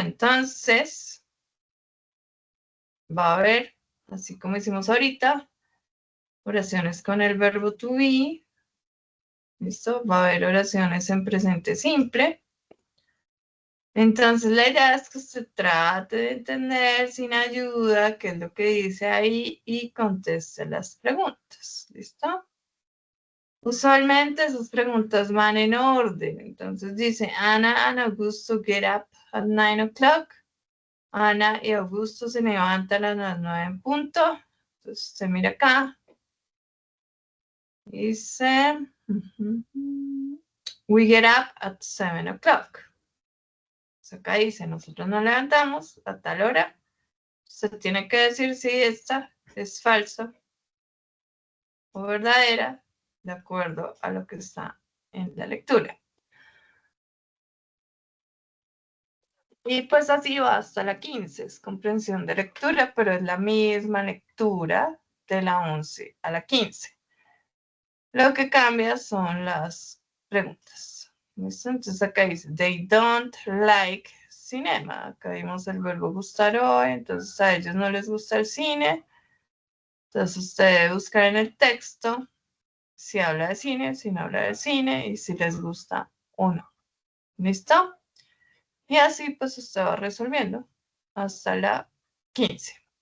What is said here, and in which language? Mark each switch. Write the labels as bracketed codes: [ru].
[es] Entonces, va a haber, así como hicimos ahorita, oraciones con el verbo to be. ¿Listo? Va a haber oraciones en presente simple. Entonces, la idea es que usted trate de entender sin ayuda qué es lo que dice ahí y conteste las preguntas. ¿Listo? Usualmente esas preguntas van en orden. Entonces dice, [en] Ana and Augusto get up at 9 o'clock. [es] Ana y Augusto se levantan a las 9 en punto. Entonces se mira acá. Dice, [en] we get up at 7 o'clock. [es] Acá dice, nosotros nos levantamos a tal hora. Se tiene que decir si esta es falsa o verdadera, de acuerdo a lo que está en la lectura. Y pues así va hasta la 15, es comprensión de lectura, pero es la misma lectura de la 11 a la 15. Lo que cambia son las preguntas. ¿Listo? Entonces acá dice, [en] they don't like cinema. [es] Acá vimos el verbo gustar hoy, entonces a ellos no les gusta el cine. Entonces usted debe buscar en el texto si habla de cine, si no habla de cine y si les gusta o no. ¿Listo? Y así pues usted va resolviendo hasta la 15.